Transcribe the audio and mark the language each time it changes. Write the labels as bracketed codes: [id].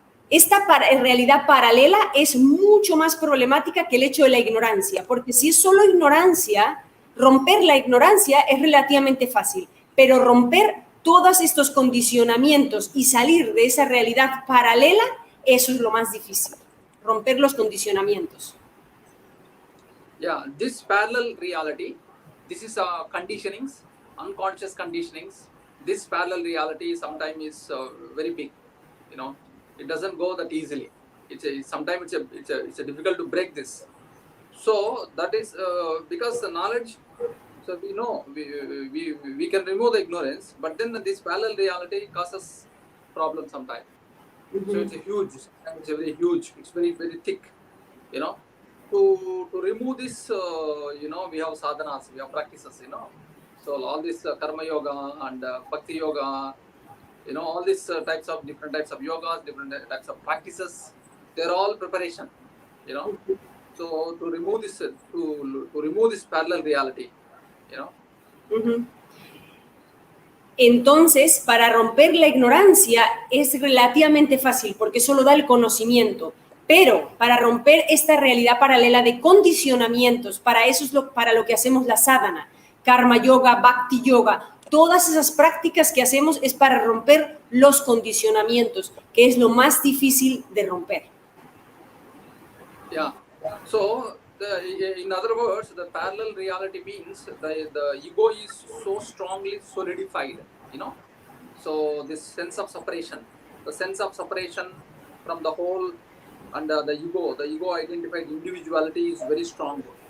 [es] Esta realidad paralela es mucho más problemática que el hecho de la ignorancia, porque si es solo ignorancia, romper la ignorancia es relativamente fácil, pero romper todos estos condicionamientos y salir de esa realidad paralela, eso es lo más difícil, romper los condicionamientos. [en] Yeah, this parallel reality, this is conditionings, unconscious conditionings. This parallel reality sometimes is very big, you know. It doesn't go that easily. Sometimes it's difficult to break this. So that is because the knowledge. So we know we can remove the ignorance, but then this parallel reality causes problems sometimes. So it's very huge. It's very very thick. You know, to remove this, you know, we have sadhanas, we have practices. You know, so all this karma yoga and bhakti yoga. You know, all these different types of yogas, different types of practices, they're all preparation, you know. So to remove this parallel reality, you know. [es] Entonces, para romper la ignorancia es relativamente fácil porque solo da el conocimiento. Pero para romper esta realidad paralela de condicionamientos, para eso es para lo que hacemos la sadhana, karma yoga, bhakti yoga. Todas esas prácticas que hacemos es para romper los condicionamientos, que es lo más difícil de romper. [en] Yeah. So, in other words, the parallel reality means the ego is so strongly solidified, you know. So, this sense of separation, the sense of separation from the whole and the ego identified individuality is very strong.